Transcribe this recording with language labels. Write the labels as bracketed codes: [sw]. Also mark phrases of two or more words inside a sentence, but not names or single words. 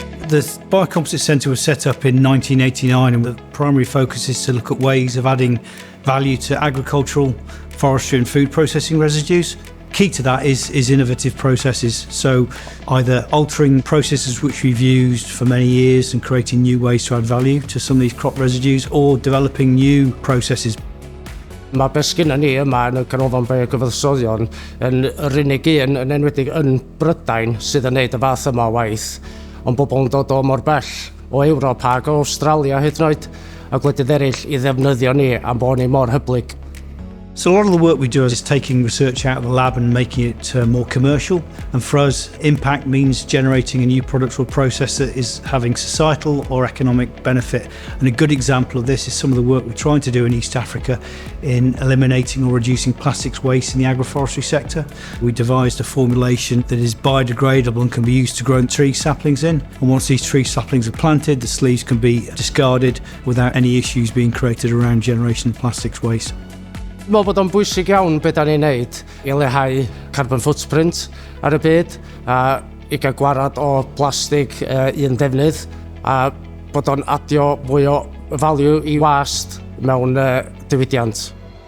[en] The BioComposites Centre was set up in 1989, and the primary focus is to look at ways of adding value to agricultural, forestry and food processing residues. Key to that is innovative processes, so either altering processes which we've used for many years and creating new ways to add value to some of these crop residues, or developing new processes. [cy] Mae beth sgynna ni yma yn y Canolfan Biocyfansoddion yn yr unig un yn enwedig yn Brydain sydd yn neud y fath yma o waith, ond bobl yn dod o mor bell o Ewrop ag o Australia hyd yn oed, a gwledydd eraill i ddefnyddio ni am bod ni mor hyblyg. [en] So a lot of the work we do is taking research out of the lab and making it more commercial, and for us impact means generating a new product or process that is having societal or economic benefit. And a good example of this is some of the work we're trying to do in East Africa in eliminating or reducing plastics waste in the agroforestry sector. We devised a formulation that is biodegradable and can be used to grow tree saplings in, and once these tree saplings are planted, the sleeves can be discarded without any issues being created around generation of plastics waste. [cy] Dwi'n meddwl bod o'n bwysig iawn beth da ni'n neud i leihau [en] carbon footprint [cy] ar y byd, a i gael gwarad o plastig un defnydd, a bod o'n adio mwy o value i wast mewn diwydiant.